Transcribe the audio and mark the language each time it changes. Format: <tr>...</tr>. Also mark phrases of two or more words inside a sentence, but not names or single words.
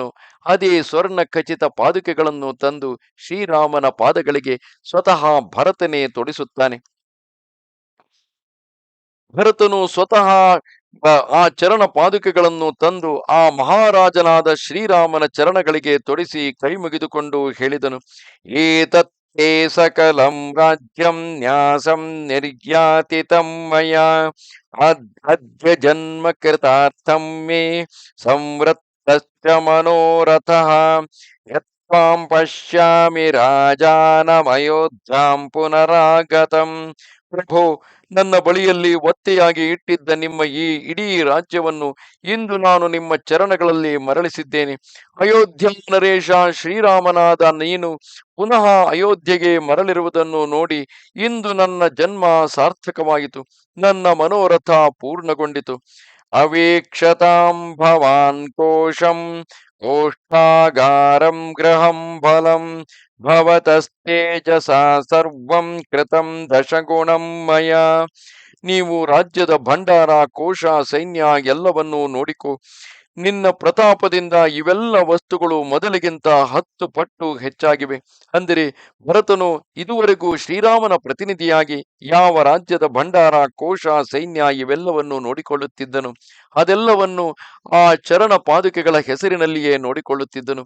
<kn>ಅದೇ ಸ್ವರ್ಣ ಖಚಿತ ಪಾದುಕೆಗಳನ್ನು ತಂದು ಶ್ರೀರಾಮನ ಪಾದಗಳಿಗೆ ಸ್ವತಃ ಭರತನೇ ತೊಡಿಸುತ್ತಾನೆ. ಭರತನು ಸ್ವತಃ ಆ ಚರಣ ಪಾದುಕೆಗಳನ್ನು ತಂದು ಆ ಮಹಾರಾಜನಾದ ಶ್ರೀರಾಮನ ಚರಣಗಳಿಗೆ ತೊಡಿಸಿ ಕೈ ಮುಗಿದುಕೊಂಡು ಹೇಳಿದನು,</kn> <sa>ಏತತ್ತೇ ಸಕಲಂ ರಾಜ್ಯಂ ನ್ಯಾಸಂ ನಿರ್ಯಾತಿತಂ ಮಯಾ ಅದ್ಯ ಜನ್ಮ ಕೃತಾರ್ಥಂ ಮೇ ಸಂವೃತ್ತಶ್ಚ ಮನೋರಥಃ ಯತ್ವಾಂ ಪಶ್ಯಾಮಿ ರಾಜಾನಮಯೋಧ್ಯಾಂ ಪುನರಾಗತಂ.</sa> <kn>ಪ್ರಭೋ, ನನ್ನ ಬಳಿಯಲ್ಲಿ ಒತ್ತೆಯಾಗಿ ಇಟ್ಟಿದ್ದ ನಿಮ್ಮ ಈ ಇಡೀ ರಾಜ್ಯವನ್ನು ಇಂದು ನಾನು ನಿಮ್ಮ ಚರಣಗಳಲ್ಲಿ ಮರಳಿಸಿದ್ದೇನೆ. ಅಯೋಧ್ಯ ನರೇಶ ಶ್ರೀರಾಮನಾದ ನೀನು ಪುನಃ ಅಯೋಧ್ಯೆಗೆ ಮರಳಿರುವುದನ್ನು ನೋಡಿ ಇಂದು ನನ್ನ ಜನ್ಮ ಸಾರ್ಥಕವಾಯಿತು, ನನ್ನ ಮನೋರಥ ಪೂರ್ಣಗೊಂಡಿತು.</kn> <sa>ಅವೇಕ್ಷತಾಂ ಭವಾನ್ ಕೋಶಂ ಕೋಷ್ಠಾಗಾರಂ ಗೃಹಂ ಫಲಂ ಭವತಸ್ತೇಜಸಾ ಸರ್ವಂ ಕೃತಂ ದಶಗುಣಂ ಮಯ.</sa> <kn>ನೀವು ರಾಜ್ಯದ ಭಂಡಾರ, ಕೋಶ, ಸೈನ್ಯ ಎಲ್ಲವನ್ನೂ ನೋಡಿಕೊ. ನಿನ್ನ ಪ್ರತಾಪದಿಂದ ಇವೆಲ್ಲ ವಸ್ತುಗಳು ಮೊದಲಿಗಿಂತ 10 ಪಟ್ಟು ಹೆಚ್ಚಾಗಿವೆ. ಅಂದರೆ ಭರತನು ಇದುವರೆಗೂ ಶ್ರೀರಾಮನ ಪ್ರತಿನಿಧಿಯಾಗಿ ಯಾವ ರಾಜ್ಯದ ಭಂಡಾರ, ಕೋಶ, ಸೈನ್ಯ ಇವೆಲ್ಲವನ್ನು ನೋಡಿಕೊಳ್ಳುತ್ತಿದ್ದನು, ಅದೆಲ್ಲವನ್ನು ಆ ಚರಣ ಪಾದುಕೆಗಳ ಹೆಸರಿನಲ್ಲಿಯೇ ನೋಡಿಕೊಳ್ಳುತ್ತಿದ್ದನು.</kn>